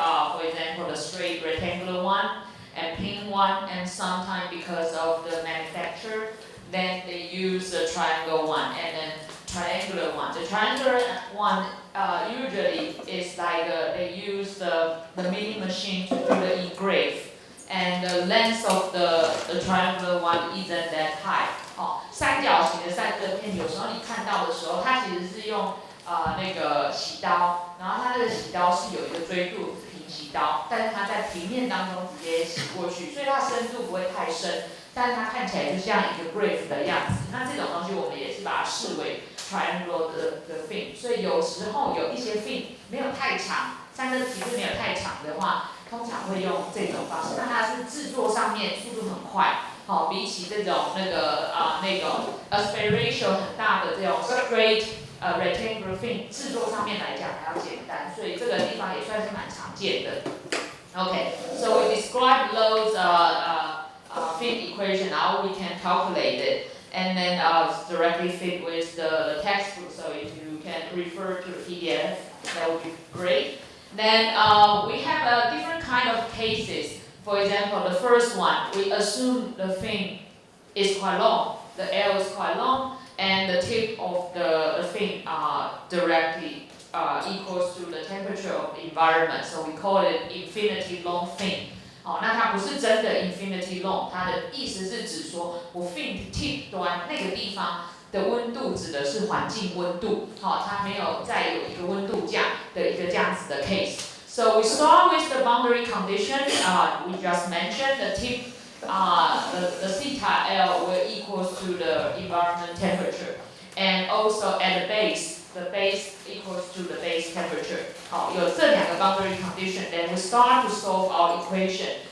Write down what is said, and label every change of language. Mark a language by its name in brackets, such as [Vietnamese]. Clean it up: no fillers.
[English] For example, the straight rectangular one and pin one, and sometimes because of the manufacturer, then they use the triangle one and then triangular one. The triangular one usually is like they use the milling machine to do the engrave. And the length of the triangular one isn't that high. [Chinese] 三角形的散热片，有时候你看到的时候，它其实是用那个洗刀，然后它那个洗刀是有一个锥度平洗刀，但是它在平面当中直接洗过去，所以它深度不会太深，但是它看起来就像一个 grave 的样子。那这种东西我们也是把它视为 triangular 的 fin， 所以有时候有一些 fin 没有太长，散热体是没有太长的话。通常会用这种方式，那它是制作上面速度很快，比起这种那种 aspect ratio 很大的这种 straight rectangular fin 制作上面来讲还要简单，所以这个地方也算是蛮常见的。 [English] Okay, so we describe those fin equation, how we can calculate it, and then directly fit with the textbook. So if you can refer to the PDF, that would be great. Then we have different kind of cases. For example, the first one, we assume the fin is quite long, the L is quite long, and the tip of the fin directly equals to the temperature of the environment. So we call it infinity long fin. [Chinese] 那它不是真的 infinity long， 它的意思是指说我 fin tip 端那个地方。的温度指的是环境温度，它没有再有一个温度架的一个这样子的 case. [English] So we start with the boundary condition. We just mentioned the tip, the theta L will equals to the environment temperature, and also at the base equals to the base temperature. [Chinese] 有这两个 [English] boundary condition, then we start to solve our equation.